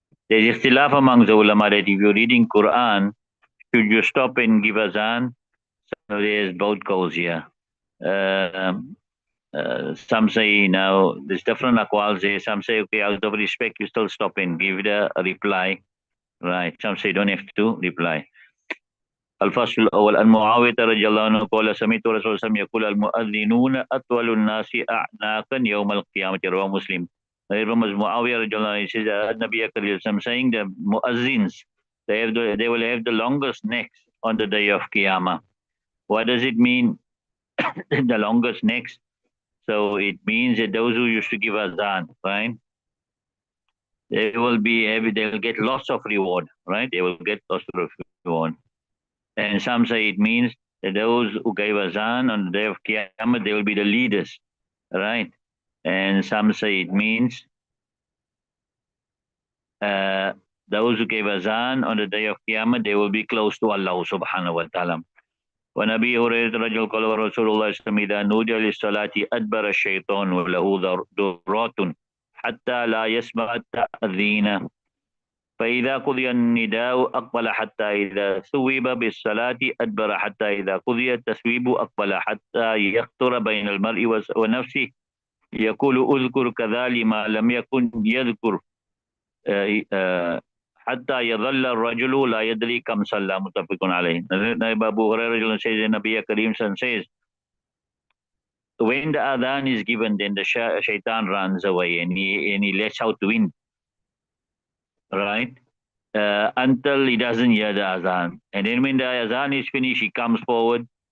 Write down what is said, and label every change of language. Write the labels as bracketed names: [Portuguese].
[English] There's ikhtilaf among the ulama that if you're reading Quran, should you stop and give azan? So there's both calls here. Some say now there's different aqwals there. Some say okay, out of respect, you still stop and give the reply, right? Some say don't have to reply. [Arabic] الفصل الأول عن معاوية رضي الله عنه قال سمعت رسول الله صلى الله عليه وسلم يقول المؤذنون أطول الناس أعناقا يوم القيامة رواه مسلم. [English] From Muawiyah radiallahu anhu, he says Nabi Karim saying the muazzins they will have the longest necks on the day of Qiyamah. What does it mean? The longest necks. So it means that those who used to give azan, right? They will get lots of reward, right? They will get lots of reward. And some say it means that those who gave azan on the day of Qiyamah, they will be the leaders, right? And some say it means those who gave azan on the day of Qiyamah, they will be close to Allah subhanahu wa ta'ala. [Arabic] ونبي هريرة رجل قال رسول الله صلى الله عليه وسلم إذا نودي للصلاة أدبر الشيطان وله ذرات حتى لا يسمع التأذين فإذا قضي النداء أقبل حتى إذا ثوب بالصلاة أدبر حتى إذا قضي التثويب أقبل حتى يخطر بين المرء ونفسه يقول أذكر كذلك ما لم يكن يذكر حتى يظل الرجل لا يدري كم صلى متفق عليه. [English] Abu Hurairah says in Nabi Karim says when the adhan is given, then the shaitan runs away and he lets out wind, right? Until he doesn't hear the azan. And then when the azan is finished, he comes forward.